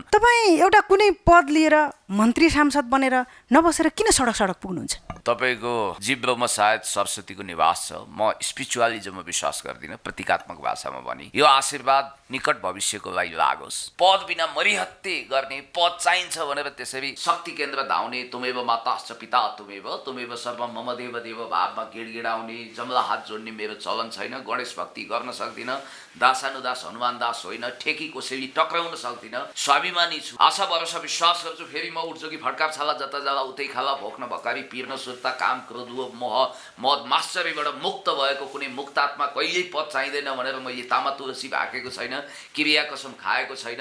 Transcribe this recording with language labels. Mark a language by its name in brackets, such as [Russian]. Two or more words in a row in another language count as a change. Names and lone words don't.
[Nepali] तपाईँ एउटा कुनै पद लिएर मन्त्री सांसद बनेर नबसेर किन सडक सडक पुग्नुहुन्छ? तपाईँको जिब्रोमा सायद सरस्वतीको निवास छ। म स्पिरिचुअलिजममा विश्वास गर्दिनँ, प्रतीकात्मक भाषामा भनी। यो आशीर्वाद निकट भविष्यको लागि लागोस्। पद बिना मरिहत्ते गर्ने, पद चाहिन्छ भनेर त्यसरी शक्ति केन्द्र धाउने, [Sanskrit] तुमेव माताश्च पिता तुमेव सर्वं मम देव देव [Nepali] भावमा गिडगिडाउने, जमला हात जोड्ने मेरो चलन छैन। गणेश भक्ति गर्न सक्दिनँ, दासानुदास हनुमान दास होइन, ठेकी कोसेली टक्राउन सक्दिनँ। स्वाभिमानी छु, आशा भरोसा विश्वास गर्छु। फेरि म उठ्छु कि फड्कार छाला जता जाला उतै खाला, भोक्न भकारी, पिर्न सुर्ता, काम क्रोध मोह मद माश्चर्यबाट मुक्त भएको कुनै मुक्तात्मा कहिल्यै पद चाहिँदैन भनेर मैले तामा तुलसी भाकेको छैन, क्रिया कसम खाएको छैन।